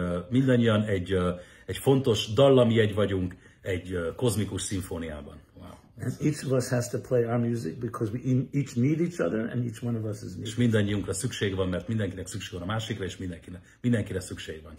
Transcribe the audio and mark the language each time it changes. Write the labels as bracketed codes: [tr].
[hu] Mindannyian egy fontos dallamjegy vagyunk egy kozmikus szimfóniában. [en] Wow. And each of us has to play our music because we each need each other and each one of us is needed. [hu] És mindannyiunkra szükség van, mert mindenkinek szükség van a másikra, és mindenkire szükség van.